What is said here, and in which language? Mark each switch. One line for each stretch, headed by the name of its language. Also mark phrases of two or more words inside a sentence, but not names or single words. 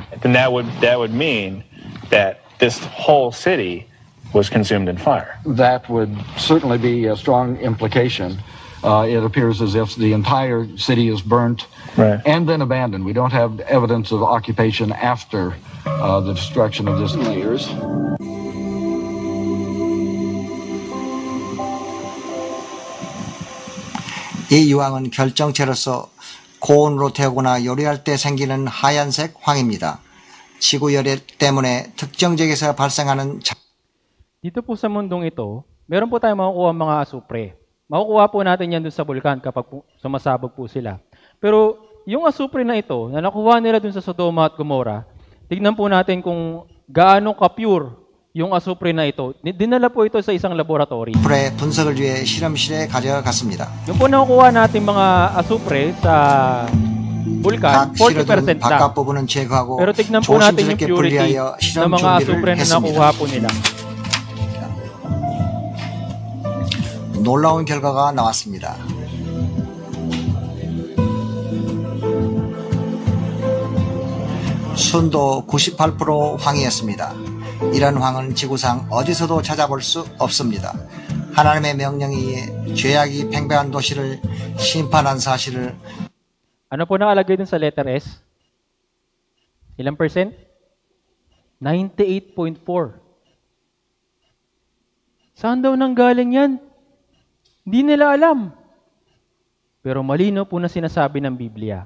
English: Then that would mean that this whole city was consumed in fire. That would certainly be a strong implication. It appears as if the entire city is burnt and then abandoned. We don't have evidence of occupation after the destruction of these layers.
Korean: 이 유황은 결정체로서 고온으로 태우거나 요리할 때 생기는 하얀색 황입니다. 지구 열애 때문에 특정 지역에서 발생하는
Filipino: Dito po sa mundong ito, meron po tayong makukuha mga asupre. Makukuha po natin yan doon sa bulkan kapag sumasabog po sila. Pero yung asupre na ito, na nakuha nila doon sa Sodoma at Gomora, tignan po natin kung gaano ka-pure yung asupre na ito. Dinala po ito sa isang laboratory.
Korean: 분석을 위해 실험실에 가져갔습니다.
Filipino: Yung po nakukuha natin mga asupre sa bulkan, 40% lang. Pero tignan po natin yung purity ng mga asupre na nakuha po nila.
Korean: 놀라운 결과가 나왔습니다. 순도 98% 황이었습니다. 이런 황은 지구상 어디서도 찾아볼 수 없습니다. 하나님의 명령에 의해 죄악이 팽배한 도시를 심판한 사실을
Filipino: Ano po nakalagay dun sa letter S? Ilang percent? 98.4. Saan daw nanggaling yan? Hindi nila alam. Pero malino po na sinasabi ng Biblia.